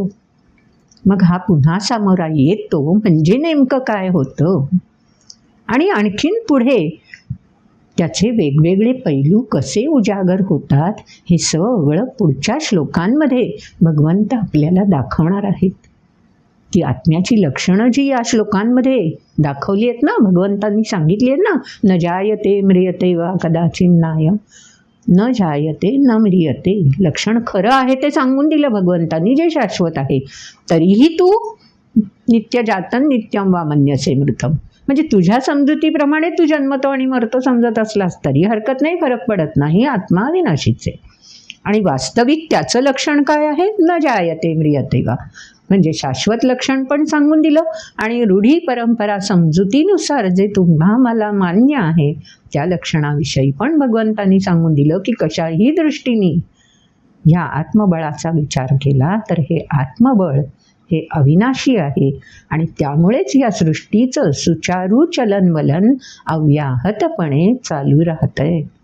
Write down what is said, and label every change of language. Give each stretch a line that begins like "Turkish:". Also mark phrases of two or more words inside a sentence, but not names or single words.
Marathi: मग हा पुन्हा सामोरा येतो म्हणजे नेमकं काय होतं आणि आणखीन पुढे त्याचे वेगवेगळे पैलू कसे उजागर होतात हे सगळं पुढच्या श्लोकांमध्ये भगवंत आपल्याला दाखवणार आहेत. ती आत्म्याची लक्षणं जी या श्लोकांमध्ये दाखवली आहेत ना, भगवंतांनी सांगितली आहेत ना,
Sanskrit: न जायते म्रियते वा कदाचिन्नाय, न जायते न म्रियते.
Marathi: लक्षण खरं आहे ते सांगून दिलं भगवंतांनी, जे शाश्वत आहे. तरीही तू
Sanskrit: नित्यजातन नित्यं वा मन्यसे मृतम.
Marathi: म्हणजे तुझ्या समजुतीप्रमाणे तू जन्मतो आणि मरतो समजत असलास तरी हरकत नाही, फरक पडत नाही. आत्मा अविनाशीचे. आणि वास्तविक त्याचं लक्षण काय आहे?
Sanskrit: न जायते म्रियते वा.
Marathi: म्हणजे शाश्वत लक्षण पण सांगून दिलं आणि रूढी परंपरा समजुतीनुसार जे तुम्हा मला मान्य आहे त्या लक्षणाविषयी पण भगवंतांनी सांगून दिलं की कशाही दृष्टीने ह्या आत्मबळाचा विचार केला तर हे आत्मबळ हे अविनाशी आहे आणि त्यामुळेच या सृष्टीचं सुचारू चलनवलन अव्याहतपणे चालू राहतंय.